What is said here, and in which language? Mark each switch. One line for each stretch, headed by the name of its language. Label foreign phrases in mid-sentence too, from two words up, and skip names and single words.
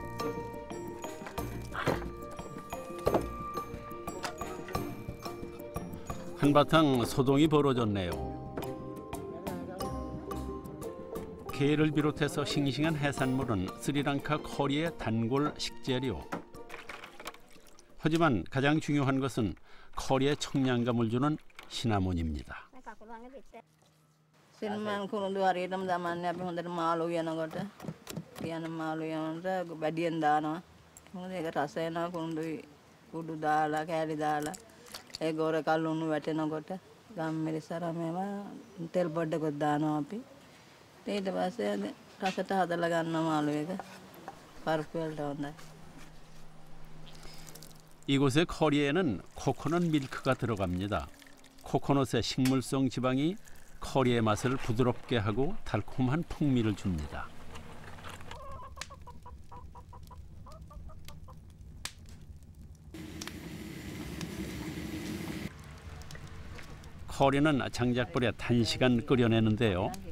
Korean: 한바탕 소동이 벌어졌네요. 게를 비롯해서 싱싱한 해산물은 스리랑카 커리의 단골 식재료. 하지만 가장 중요한 것은 커리에 청량감을 주는 시나몬입니다.
Sinhala: සිනමන් කුරුඳු හරියටම දමන්නේ අපි හොඳට මාළු යනකොට කියන මාළු යනකොට බැඩියෙන් දානවා. මොකද ඒක රස එනවා කුරුඳුයි කුඩු දාලා කෑලි දාලා ඒ ගොර කල්ලුණු වැටෙනකොට ගම්මිරිසර මේවා තෙල් පොඩ්ඩකුත් දානවා අපි. ඊට පස්සේ රසට හදලා ගන්නවා මාළු එක. පරුපු වලට හොඳයි.
Korean: 이곳의 커리에는 코코넛 밀크가 들어갑니다. 코코넛의 식물성 지방이 커리의 맛을 부드럽게 하고 달콤한 풍미를 줍니다. 커리는 장작불에 단시간 끓여내는데요.